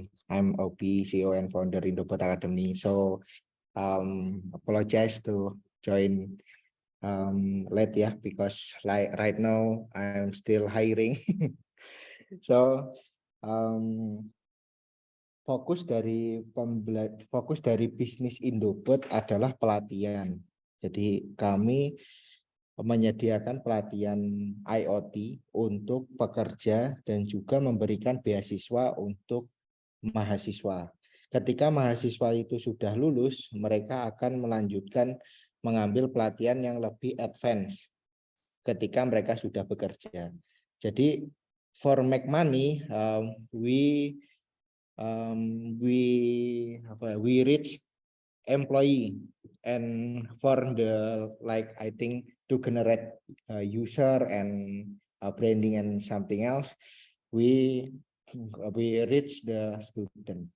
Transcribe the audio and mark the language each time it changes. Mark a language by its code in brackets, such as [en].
[en] I'm Obi, CEO and founder Indobot Academy. So, apologize to join late, yeah, because like right now I'm still hiring. [id] So, fokus dari bisnis Indobot adalah pelatihan. Jadi kami menyediakan pelatihan IoT untuk pekerja dan juga memberikan beasiswa untuk mahasiswa. Ketika mahasiswa itu sudah lulus, mereka akan melanjutkan mengambil pelatihan yang lebih advance ketika mereka sudah bekerja. Jadi [en] for make money, we reach employee, and for the I think to generate user and branding and something else, we reach the student.